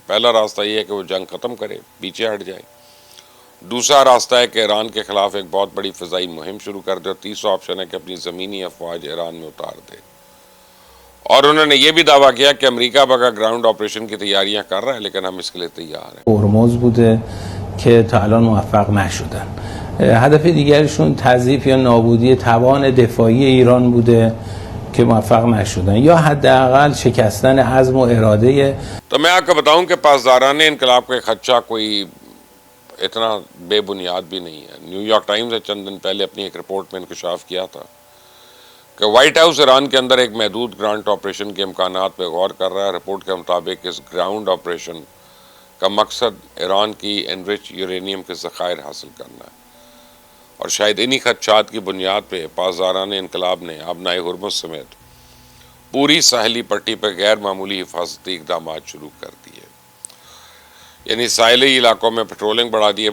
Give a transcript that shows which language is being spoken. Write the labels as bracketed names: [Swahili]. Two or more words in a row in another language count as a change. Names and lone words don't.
[Urdu] پہلا راستہ یہ ہے کہ وہ جنگ ختم کرے، پیچھے ہٹ جائے۔ دوسرا راستہ ہے کہ ایران کے خلاف ایک بہت بڑی فضائی مہم شروع کر دے، اور تیسرا آپشن ہے کہ اپنی زمینی افواج ایران میں اتار دے۔ اور انہوں نے یہ بھی دعویٰ کیا کہ امریکہ اگر [English] ground operation [Urdu] کی تیاریاں کر رہا ہے، لیکن ہم اس کے لیے تیار ہیں۔ [Persian] هرمز بوده که تا الان موفق نشدن. هدف دیگرشون تضعیف یا نابودی توان دفاعی ایران بوده که موفق نشدن، یا حداقل شکستن عزم و اراده. [Urdu] تو میں آپ کو بتاؤں کہ پاسداران انقلاب کا خدشہ کوئی اتنا بے بنیاد بھی نہیں ہے۔ نیو یارک ٹائمز نے چند دن پہلے اپنی ایک رپورٹ میں انکشاف کیا تھا کہ وائٹ ہاؤس ایران کے اندر ایک محدود [English] ground operation [Urdu] کے امکانات پہ غور کر رہا ہے۔ رپورٹ کے مطابق اس [English] ground operation [Urdu] کا مقصد ایران کی [English] enrich uranium [Urdu] کے ذخائر حاصل کرنا ہے، اور شاید انہی خدشات کی بنیاد پہ پاسداران انقلاب نے آبنائے ہرمز سمیت پوری ساحلی پٹی پر غیر معمولی حفاظتی اقدامات شروع کر دیے، یعنی ساحلی علاقوں میں پیٹرولنگ بڑھا دی۔